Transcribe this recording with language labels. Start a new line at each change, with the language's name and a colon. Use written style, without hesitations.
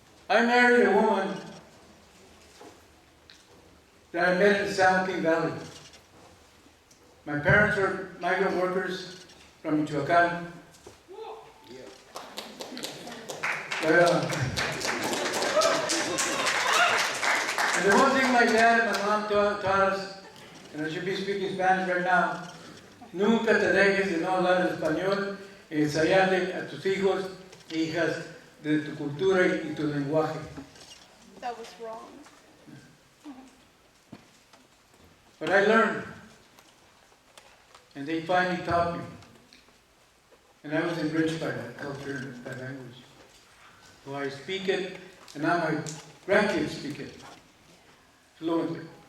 English: I married a woman that I met in the San Joaquin Valley. My parents were migrant workers from Michoacan. And the one thing my dad and my mom taught us, and I should be speaking Spanish right now,
Spanish: nunca te dejes de no hablar español y ensayarle a tus hijos e hijas de tu cultura y tu lenguaje.
English: That was wrong. But I learned, and they finally taught me. And I was enriched by that culture and that language. So I speak it, and now my grandkids speak it fluently.